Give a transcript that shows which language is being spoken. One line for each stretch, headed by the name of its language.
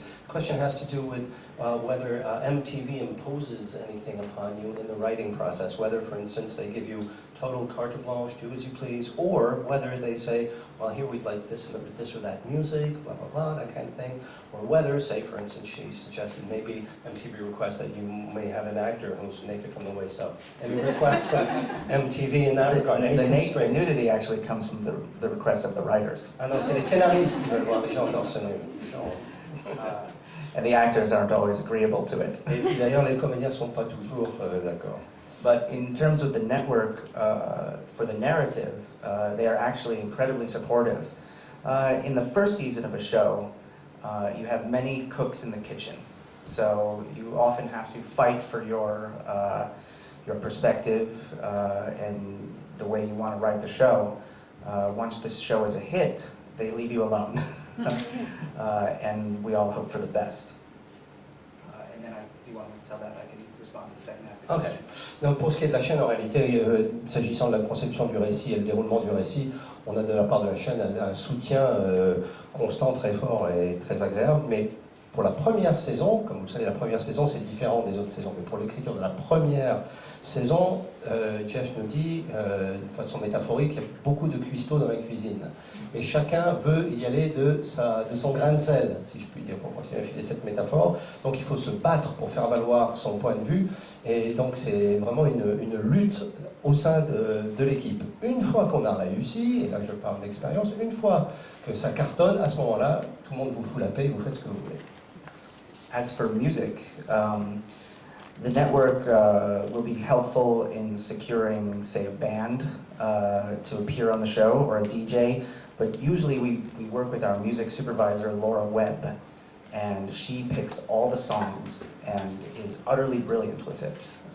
English: The question has to do with whether MTV imposes anything upon you in the writing process, whether, for instance, they give you total carte blanche, do as you please, or whether they say, well, here we'd like this or that music, blah, blah, blah, that kind of thing, or whether, say, for instance, she suggested maybe MTV requests that you may have an actor who's naked from the waist up. Any request from MTV in that regard? Any constraints? The nudity actually comes from the request of the writers.
French: Ah non, c'est les scénaristes qui veulent voir les gens torse nu.
English: And the actors aren't always agreeable to it.
French: Et d'ailleurs, les comédiens ne sont pas toujours d'accord.
English: But in terms of the network, for the narrative, they are actually incredibly supportive. In the first season of a show, you have many cooks in the kitchen. So you often have to fight for your perspective and the way you want to write the show. Once the show is a hit, they leave you alone. And we all hope for the best. And then if you want me to tell that, I can respond to the second half of the Okay. question.
French: Donc pour ce qui est de la chaîne, en réalité, s'agissant de la conception du récit et le déroulement du récit, on a de la part de la chaîne un soutien constant, très fort et très agréable. Mais pour la première saison, comme vous le savez, la première saison c'est différent des autres saisons. Mais pour l'écriture de la première saison, Jeff nous dit, de façon métaphorique, qu'il y a beaucoup de cuistots dans la cuisine. Et chacun veut y aller de son grain de sel, si je puis dire, pour continuer à filer cette métaphore. Donc il faut se battre pour faire valoir son point de vue. Et donc c'est vraiment une lutte au sein de l'équipe. Une fois qu'on a réussi, et là je parle d'expérience, une fois que ça cartonne, à ce moment-là, tout le monde vous fout la paix, vous faites ce que vous voulez.
English: As for music, the network will be helpful in securing, say, a band to appear on the show, or a DJ, but usually we work with our music supervisor, Laura Webb, and she picks all the songs and is utterly brilliant with it.